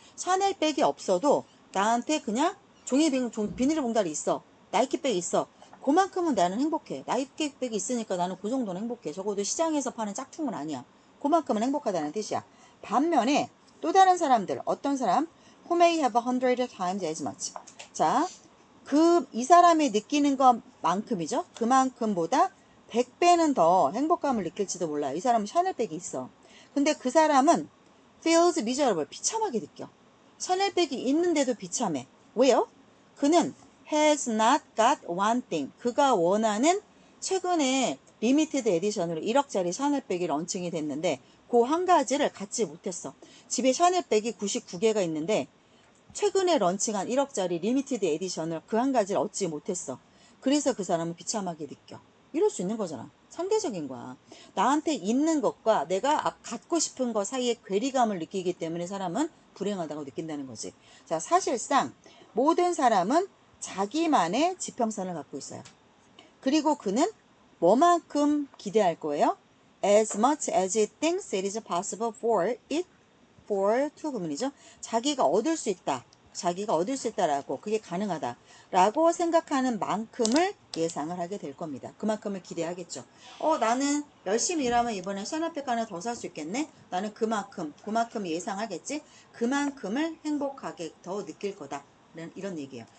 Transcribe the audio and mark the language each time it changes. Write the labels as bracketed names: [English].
[Korean] 샤넬백이 없어도 나한테 그냥 비닐봉다리 있어. 나이키백이 있어. 그만큼은 나는 행복해. 나이키백이 있으니까 나는 그 정도는 행복해. 적어도 시장에서 파는 짝퉁은 아니야. 그만큼은 행복하다는 뜻이야. 반면에 또 다른 사람들, 어떤 사람? [English] Who may have 100 times as much. [Korean] 자, 이 사람이 느끼는 것만큼이죠. 그만큼보다 100배는 더 행복감을 느낄지도 몰라요. 이 사람은 샤넬백이 있어. 근데 그 사람은 feels miserable. 비참하게 느껴. 샤넬백이 있는데도 비참해. 왜요? [English] 그는 has not got one thing. [Korean] 그가 원하는 최근에 리미티드 에디션으로 1억짜리 샤넬백이 런칭이 됐는데 그 한 가지를 갖지 못했어. 집에 샤넬백이 99개가 있는데 최근에 런칭한 1억짜리 리미티드 에디션을 그 한 가지를 얻지 못했어. 그래서 그 사람은 비참하게 느껴. 이럴 수 있는 거잖아. 상대적인 거야. 나한테 있는 것과 내가 갖고 싶은 것 사이에 괴리감을 느끼기 때문에 사람은 불행하다고 느낀다는 거지. 자, 사실상 모든 사람은 자기만의 지평선을 갖고 있어요. 그리고 그는 뭐만큼 기대할 거예요? [English] As much as it thinks it is possible for to 구문이죠. [Korean] 자기가 얻을 수 있다라고 그게 가능하다라고 생각하는 만큼을 예상을 하게 될 겁니다. 그만큼을 기대하겠죠. 나는 열심히 일하면 이번에 샤넬백 하나 더 살 수 있겠네. 나는 그만큼 예상하겠지. 그만큼을 행복하게 더 느낄 거다. 이런 얘기예요.